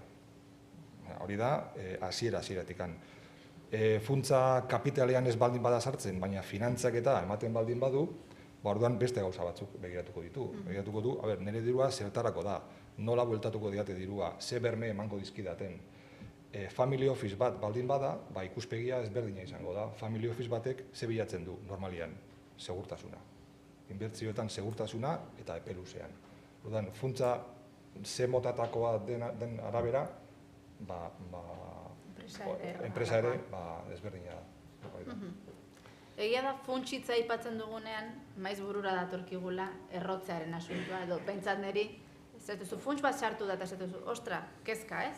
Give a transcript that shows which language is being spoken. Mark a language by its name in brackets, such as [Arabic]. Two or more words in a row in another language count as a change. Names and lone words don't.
[Basque] Hori da, hasiera-hasieratikan. Funtza kapitalean ez baldin bada sartzen, baina finantzak eta ematen baldin badu, orduan beste gauza batzuk begiratuko ditu. Begiratuko du, nire dirua zertarako da, nola bueltatuko diate dirua, ze berme emango dizkidaten. [English] Family office [Basque] bat baldin bada, ikuspegia ezberdina izango da. [English] Family office [Basque] batek ze bilatzen du, normalian, segurtasuna. Inbertzioetan segurtasuna eta epe luzean. Orduan, funtza ze motatakoa den arabera, enpresa ere ezberdina da. Egia da funtsitza aipatzen dugunean, maiz burura datorkigula errotzearen asuntua, edo pentsat niri, ez duzu, funts bat sartu da, eta ez duzu, ostra, kezka, ez?